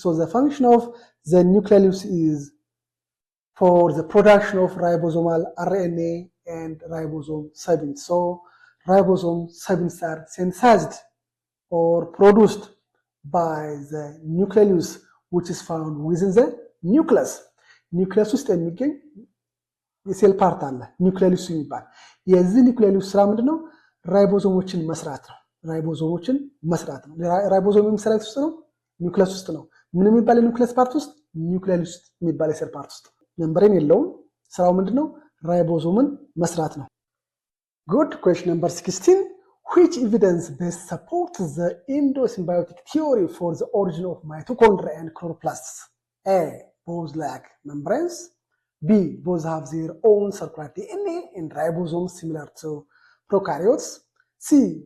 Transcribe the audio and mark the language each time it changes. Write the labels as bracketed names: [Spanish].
[English] So the function of the nucleus is for the production of ribosomal RNA and ribosome subunits. So ribosome subunits are synthesized or produced by the nucleus, which is found within the nucleus. [Amharic] ኒውክሊየስ ውስጥ የሚገኝ የሴል ፓርት አለ ኒውክሊየስ የሚባል የዚህ ኒውክሊየስ ስራ ምንድነው? ራይቦዞሞችን መስራት ነው። ራይቦዞም የሚሰራው ውስጥ ነው፣ ኒውክሊየስ ውስጥ ነው። ምን የሚባል ኒውክሊየስ ፓርት ውስጥ? ኒውክሊየስ ውስጥ የሚባል የሴል ፓርት ውስጥ። ሜምብሬን የለውም። ስራው ምንድነው? ራይቦዞምን መስራት ነው። Good. [English] Question number 16. Which evidence best supports the endosymbiotic theory for the origin of mitochondria and chloroplasts? A. Both lack membranes. B. Both have their own circular DNA and ribosomes similar to prokaryotes. C.